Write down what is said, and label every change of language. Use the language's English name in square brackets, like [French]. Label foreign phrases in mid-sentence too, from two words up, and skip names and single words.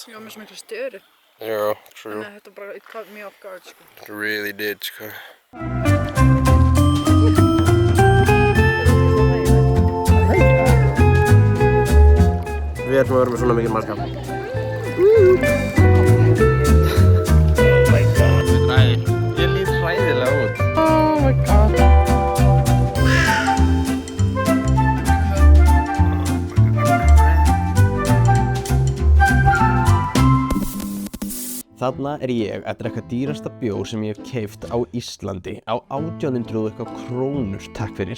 [Icelandic] Ég var með svo miklu störu. [English] Yeah, true. [Icelandic] Þannig að þetta bara, [English] it caught me off guard, [Icelandic] sko. [English] It really did, [Icelandic] sko. Við ætlum að vera með svona mikið mannskap. [English] Oh my god. [Icelandic] Ég lít hræðilega út. [English] Oh my god. [Icelandic] Þarna er ég að drekka dýrasta bjór sem ég hef keypt á Íslandi á 1800 eitthvað krónur, takk fyrir.